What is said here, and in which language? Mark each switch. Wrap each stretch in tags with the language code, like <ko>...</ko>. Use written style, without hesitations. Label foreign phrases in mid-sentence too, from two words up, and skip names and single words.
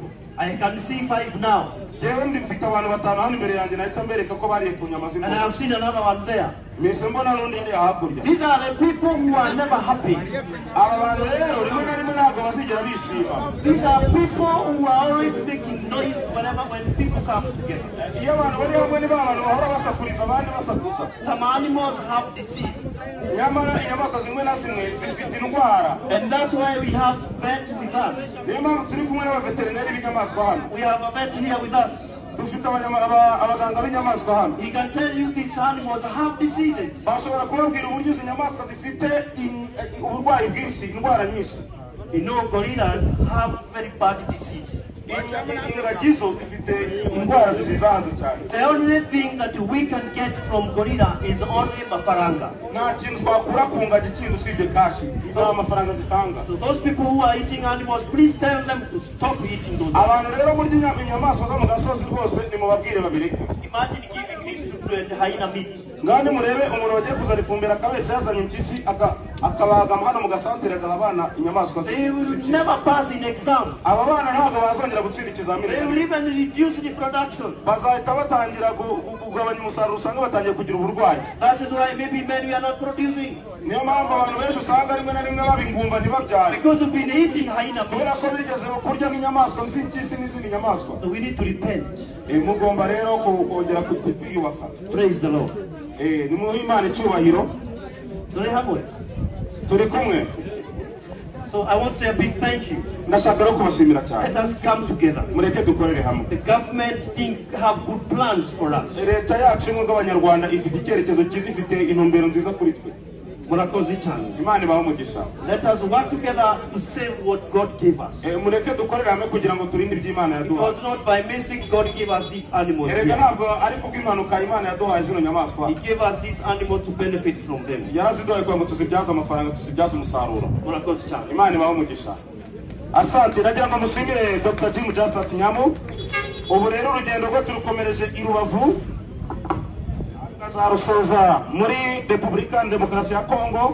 <en>I can see 5 now.</en> <rw>Yewe ndifite abantu 5 hano imbere yanjye nahita mbereka ko bari ku nyama z'imbogo.</rw> <en>And I have seen another one there.</en> <rw>Mise mbona n'undi ndi hakurya.</rw> <en>These are the people who are never happy.</en> <rw>Aba bantu rero rimwe na rimwe ntabwo bazigera bishima.</rw> <en>These are people who are always making noise when people come together.</en> <rw>Iyo abantu bari hamwe ni ba bantu bahora basakuriza abandi basakuza.</rw> <en>Some animals have disease.</en> <rw>Nyamara inyamaswa zimwe na zimwe zifite indwara.</rw> <en>And that's why we have vet with us.</en> <rw>Niyo mpamvu turi kumwe n'abaveterineri b'inyamaswa hano.</rw> <en>We have a vet here with us.</en> <rw>Dufite abaganga b'inyamaswa hano.</rw> <en>He can tell you these animals have diseases.</en> <rw>Bashobora kubabwira uburyo izi nyamaswa zifite uburwayi bwinshi, indwara nyinshi.</rw> <en>You know, gorillas have very bad disease.</en> <rw>Ingagi zo zifite indwara zizahaza cyane.</rw> <en>The only thing that we can get from gorilla is only mafaranga.</en> <rw>Nta kintu twakura ku ngagi kindi usibye kashi. Nta mafaranga zitanga.</rw> <en>So those people who are eating animals, please tell them to stop eating those.</en> <rw>Abantu rero muri inyamaswa zo mu gasozi rwose nimubabwire babireke.</rw> <en>Imagine giving these children hyena meat.</en> <rw>Ngani murebe umuntu wagiye kuzana ifumbira akabese yazanye impyisi akabaga hano mu gasantere agabana inyamaswa.</rw> <en>They will never pass in exam.</en> <rw>Aba bana ntabwo bazongera gutsinda ikizamini.</rw> <en>They will even reduce the production.</en> <rw>Bazahita batangira kugabanya umusaruro usanga batangiye kugira uburwayi.</rw> <en>That is why maybe men we are not producing.</en> <rw>Niyo mpamvu abantu benshi usanga rimwe na rimwe babingumba ntibabyare.</rw> <en>Because we've been eating hyena</en> <rw>kubera ko bigeze kurya nk'inyamaswa z'impyisi n'izindi nyamaswa.</rw> <en>So we need to repent.</en> <rw>Mugomba rero kongera kwiyubaka.</rw> <en>Praise the Lord.</en> <rw>Ni mu Imana icyubahiro. Turi kumwe.</rw> <en>So I want to say a big thank you.</en> <rw>Ndashaka rero kubashimira cyane.</rw> <en>Let us come together.</en> <rw>Mureke dukorere hamwe.</rw> <en>The government have good plans for us.</en> <rw>Leta yacu nk'abanyarwanda ifite icyerekezo cyiza, ifite intumbero nziza kuri twe. Murakoze cyane. Imana ibahe umugisha.</rw> <en>Let us work together to save what God gave us.</en> <rw>Mureke dukorere hamwe kugira ngo turinde iby'Imana yaduhaye.</rw> <en>It was not by mistake God gave us these animals.</en> <rw>Erega ntabwo ari kubw'impanuka Imana yaduhaye zino nyamaswa.</rw> <en>He gave us these animals to benefit from them.</en> <rw>Yaraziduhaye kugira ngo tuzibyaze amafaranga, tuzibyaze umusaruro. Murakoze cyane. Imana ibahe umugisha. Asante, nagira ngo mushimire Dr. Justas Nyamu. Ubu rero urugendo rwo turukomereje i Rubavu. Azarusoza muri Repubulika Demokarasi ya Kongo.</rw>